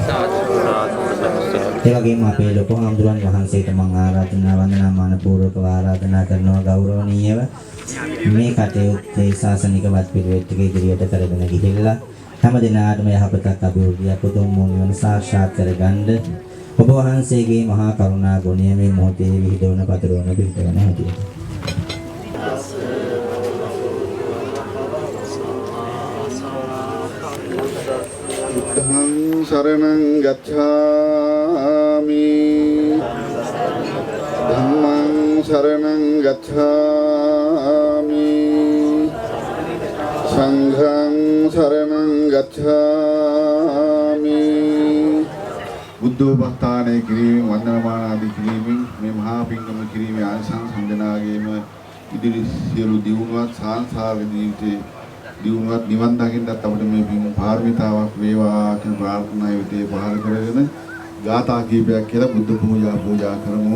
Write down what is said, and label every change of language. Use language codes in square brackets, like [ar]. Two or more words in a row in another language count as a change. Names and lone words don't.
[si] ඒ වගේම අපේ ලොකු හාමුදුරුවන් වහන්සේට මම ආරාධනා වන්දනාමාන පූර්වකව ආරාධනා කරනවා ගෞරවනීයව මේ කටයුත්තේ ශාසනිකවත් පිළිවෙත් ටික ඉදිරියට කරගෙන ගිහිල්ලා හැම දිනාටම යහපතක් අභිවෘද්ධියක් උතුම් නිවන සාක්ෂාත් කරගන්න ඔබ වහන්සේගේ මහා කරුණා ගුණය මේ මොහොතේ විහිදවන පතරවන පිටවන හැටියට [pi] බුද්ධං සරණං ගච්ඡාමි ධම්මං සරණං ගච්ඡාමි සංඝං සරණං ගච්ඡාමි [si] බුද්ධෝපස්ථානය කිරීමෙන් වන්දනමාන ආදී කිරීමෙන් මේ මහා පින්කම කිරීමේ ආනිසංස සම්දනාගේම ඉදිරි සියලු දියුණුවත් සාංශාරික ජීවිතේ දියුණුවත් නිවන් දකින්නත් අපිට මේ පින් පාරමිතාවක් වේවා කියන ප්‍රාර්ථනාව විතේ පහල කරගෙන ගාථා කීපයක් කියලා බුද්ධ පූජා කරමු.